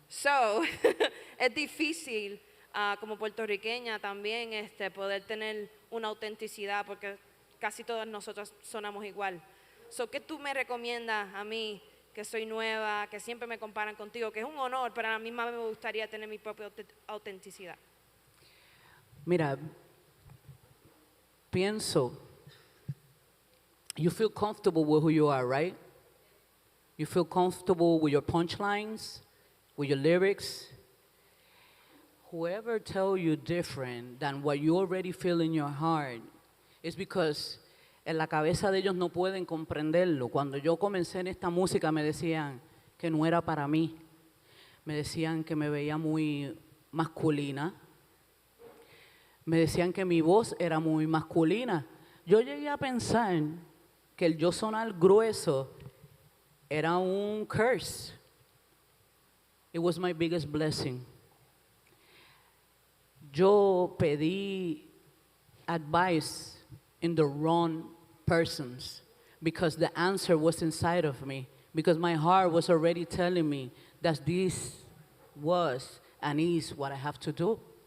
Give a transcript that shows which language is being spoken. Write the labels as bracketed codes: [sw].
[es] So, es difícil como puertorriqueña también poder tener una autenticidad porque casi todas nosotros sonamos igual. So, ¿qué tú me recomiendas a mí, que soy nueva, que siempre me comparan contigo, que es un honor, pero a la misma vez me gustaría tener mi propia autenticidad? Mira, pienso, [en] you feel comfortable with who you are, right? You feel comfortable with your punchlines, with your lyrics. Whoever tell you different than what you already feel in your heart is because [es] en la cabeza de ellos no pueden comprenderlo. Cuando yo comencé en esta música me decían que no era para mí. Me decían que me veía muy masculina. Me decían que mi voz era muy masculina. Yo llegué a pensar que el yo sonar grueso era un curse. [en] It was my biggest blessing. [es] Yo pedí [en] advice in the wrong persons because the answer was inside of me, because my heart was already telling me that this was and is what I have to do.